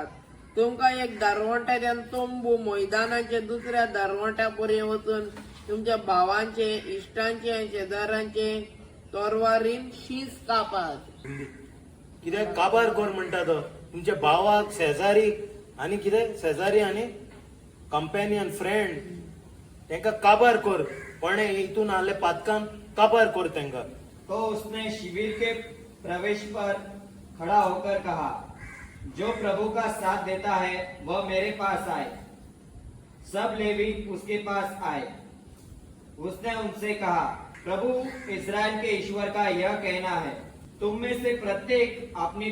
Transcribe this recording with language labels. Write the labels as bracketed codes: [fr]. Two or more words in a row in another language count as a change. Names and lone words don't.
[kok] तुमकां एक दारवट्याच्यान तोंबू मैदानाचे दुसऱ्या दारवट्या पर्यंत वचून तुमच्या भावांचे, इश्टांचे, शेजाऱ्यांचे तलवारीन शीस कापात. कितें काबार कर म्हणटा तो. तुमच्या भावाक, शेजारीक आनी कितें शेजारी आनी [en] companion, friend [kok] तांकां काबार कर. पण हितून आले पातकान काबार कर तांकां. [hi] तो उसने शिविर के प्रवेश पर खड़ा होकर कहा, जो प्रभु का साथ देता है वह मेरे पास आए. सब लेवी उसके पास आए. उसने उनसे कहा, प्रभु इस्राएल के ईश्वर का यह कहना है, तुम में से प्रत्येक अपनी